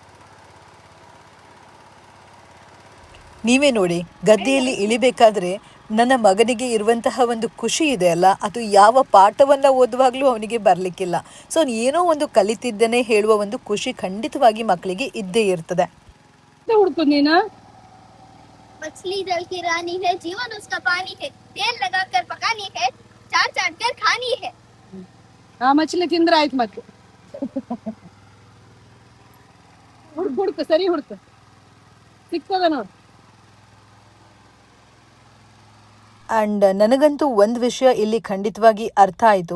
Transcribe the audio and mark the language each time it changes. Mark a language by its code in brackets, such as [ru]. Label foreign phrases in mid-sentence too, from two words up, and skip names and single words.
[kn] ನೀವೇ ನೋಡಿ, ಗದ್ದೆಯಲ್ಲಿ ಇಳಿಬೇಕಾದ್ರೆ ನನ್ನ ಮಗನಿಗೆ ಇರುವಂತಹ ಒಂದು ಖುಷಿ ಇದೆ ಅಲ್ಲ, ಅದು ಯಾವ ಪಾಠವನ್ನು ಓದುವಾಗಲೂ ಅವನಿಗೆ ಬರಲಿಕ್ಕಿಲ್ಲ. ಸೊ ಏನೋ ಒಂದು ಕಲಿತಿದ್ದೇನೆ ಹೇಳುವ ಒಂದು ಖುಷಿ ಖಂಡಿತವಾಗಿ ಮಕ್ಕಳಿಗೆ ಇದ್ದೇ ಇರ್ತದೆ. ಹುಡ್ಕು ನೀನು. [hi] मछली जल की रानी है, जीवन उसका पानी है, तेल लगाकर पकानी है, चाट चाट कर खानी है. [kn] ಆ ಮछली ತಿಂದ್ರೆ ಆಯ್ತು ಮತ್ತೆ. ಹುಡ್ಕು ಸರಿ ಹುಡ್ಕು, ಸಿಕ್ತದ ನೋಡು. ಆ್ಯಂಡ್ ನನಗಂತೂ ಒಂದು ವಿಷಯ ಇಲ್ಲಿ ಖಂಡಿತವಾಗಿ ಅರ್ಥ ಆಯಿತು.